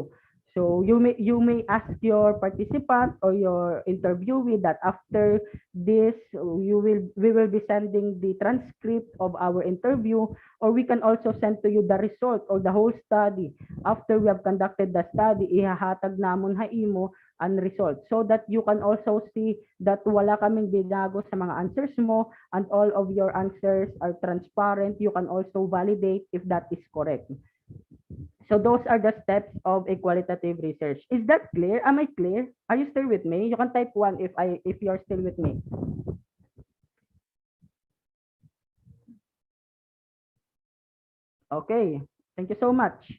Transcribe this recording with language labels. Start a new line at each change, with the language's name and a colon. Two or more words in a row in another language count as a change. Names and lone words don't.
English: So you may ask your participant or your interviewee that after this we will be sending the transcript of our interview, or we can also send to you the result or the whole study. After we have conducted the study,
Waray: ihahatag namon ha imo ang result
English: so that you can also see that
Filipino: wala kaming binago sa mga answers mo
English: and all of your answers are transparent. You can also validate if that is correct. So those are the steps of a qualitative research. Is that clear? Am I clear? Are you still with me? You can type 1 if you're still with me. Okay. Thank you so much.